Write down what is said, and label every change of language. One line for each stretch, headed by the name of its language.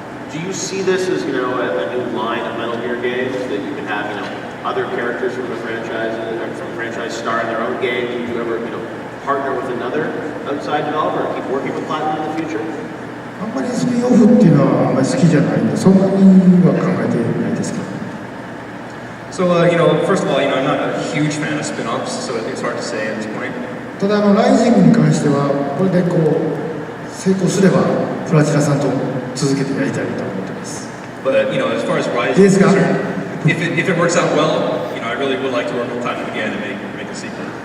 English: Do you see this as, you know, a new line of Metal Gear games that you can have, you know, other characters from the franchise star in their own game? Do you ever, you know, partner with another outside developer or keep working with Platinum in the future?
Japanese: あんまりスピンオフっていうのはあんまり好きじゃないんでそんなには考えてないですけど
English: So, you know, first of all, you know, I'm not a huge fan of spin-offs, so it's hard to say at this point.
Japanese: ただライジングに関してはこれでこう成功すればプラチナさんと続けてやりたいと思ってます
English: But, you know, as far as Rising is concerned, if it works out well, you know, I really would like to work with Platinum again and make a sequel.